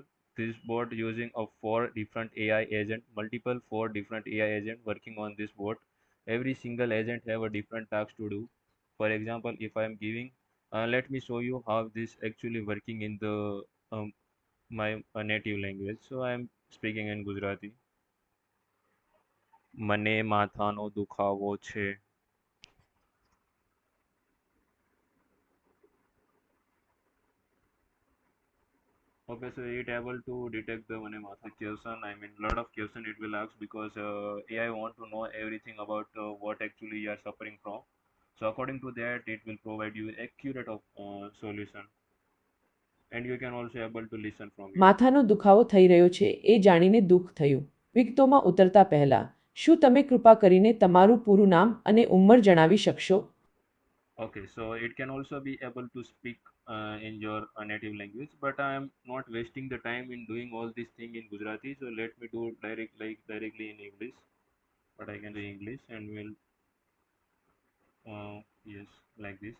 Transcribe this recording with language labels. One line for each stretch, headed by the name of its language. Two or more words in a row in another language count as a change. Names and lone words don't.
English: This board using a four different AI agent, multiple four different AI agent working on this board. Every single agent have a different task to do. For example, if I am giving, let me show you how this actually working in the my native language. So I am speaking in Gujarati.
Gujarati: મને માથાનો દુખાવો છે.
English: Okay, so it able to detect the
Gujarati: મને માથા
English: question. I mean, lot of question it will ask because AI want to know everything about what actually you are suffering from. So according to that, it will provide you accurate of solution, and you can also able to listen from it.
Gujarati: માથાનો દુખાવો થઈ રહ્યો છે એ જાણીને દુઃખ થયું. વિગતોમાં ઉતરતા પહેલા શું તમે કૃપા કરીને તમારું પૂરું નામ અને ઉંમર જણાવી શકશો?
English: Okay, so it can also be able to speak in your native language, but I am not wasting the time in doing all this thing in Gujarati. So let me do directly in English. But I can do English and will yes, like this.